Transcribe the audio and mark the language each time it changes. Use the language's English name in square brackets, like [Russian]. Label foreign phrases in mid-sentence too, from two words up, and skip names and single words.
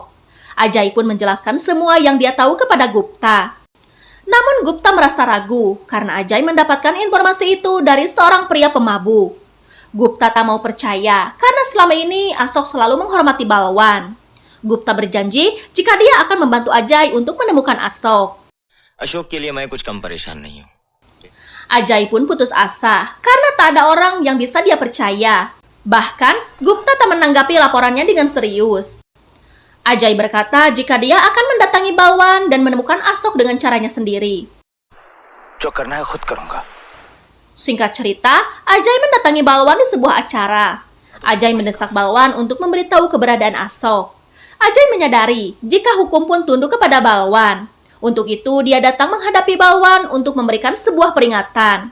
[Indonesian] Ajay pun menjelaskan semua yang dia tahu kepada Gupta. Namun Gupta merasa ragu karena Ajay mendapatkan informasi itu dari seorang pria pemabuk. Gupta tak mau percaya karena selama ini Asok selalu menghormati Balwan. Gupta berjanji jika dia akan membantu Ajay untuk menemukan Asok. [Hindi] अशोक के लिए मैं कुछ कम परेशान नहीं हूँ. [Indonesian] Ajay pun putus asa karena tak ada orang yang bisa dia percaya. Bahkan Gupta tak menanggapi laporannya dengan serius. Ajay berkata jika dia akan mendatangi Balwan dan menemukan Asok dengan caranya sendiri. [Hindi] जो करना है खुद करूंगा. [Indonesian] Singkat cerita, Ajay mendatangi Balwan di sebuah acara. Ajay mendesak Balwan untuk memberitahu keberadaan Asok. Ajay menyadari jika hukum pun tunduk kepada Balwan. Untuk itu, dia datang menghadapi Balwan untuk memberikan sebuah peringatan.